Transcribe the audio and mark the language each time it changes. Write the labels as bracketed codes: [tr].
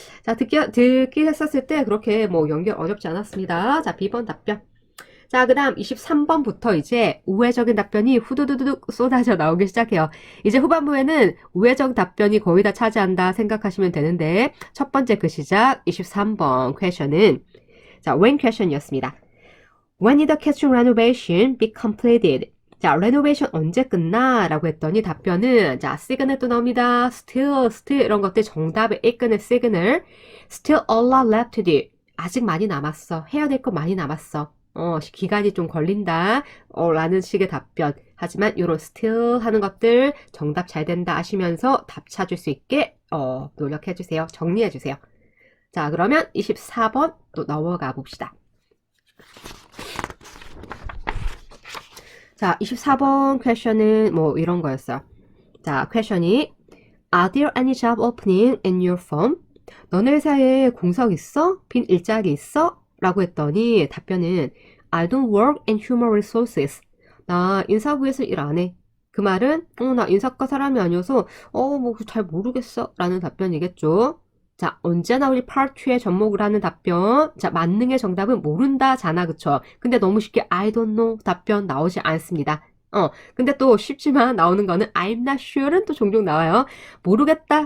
[ko] 자, 듣기 했었을 때 그렇게 뭐 연결 어렵지 않았습니다. 자, B번 답변. 자, 그 다음 23번부터 이제 우회적인 답변이 후두두둑 쏟아져 나오기 시작해요. 이제 후반부에는 우회적 답변이 거의 다 차지한다 생각하시면 되는데, 첫 번째 그 시작 23번 퀘션은 자, when 퀘션이었습니다. [en] When did the kitchen renovation be completed? [ko] 자, renovation 언제 끝나? 라고 했더니 답변은 자, 시그널 또 나옵니다. still 이런 것들 정답을 이끄는 시그널. [en] still a lot left to do. [ko] 아직 많이 남았어. 해야 될 거 많이 남았어. 기간이 좀 걸린다. 라는 식의 답변. 하지만 이런 still 하는 것들 정답 잘 된다 하시면서 답 찾을 수 있게 노력해 주세요. 정리해 주세요. 자, 그러면 24번 또 넘어가 봅시다. 자, 24번 퀘션은 뭐 이런 거였어요. 자, 퀘션이 [en] Are there any job opening in your firm? [ko] 너네 회사에 공석 있어? 빈 일자리 있어? 라고 했더니 답변은 [en] I don't work in human resources. [ko] 나 인사부에서 일 안 해. 그 말은 나 인사과 사람이 아니어서 뭐 잘 모르겠어 라는 답변이겠죠. 자, 언제나 우리 파트 2에 접목을 하는 답변. 자, 만능의 정답은 모른다잖아, 그쵸? 근데 너무 쉽게 [en] I don't know [ko] 답변 나오지 않습니다. 근데 또 쉽지만 나오는 거는 [en] I'm not sure [ko] 은 또 종종 나와요. 모르겠다.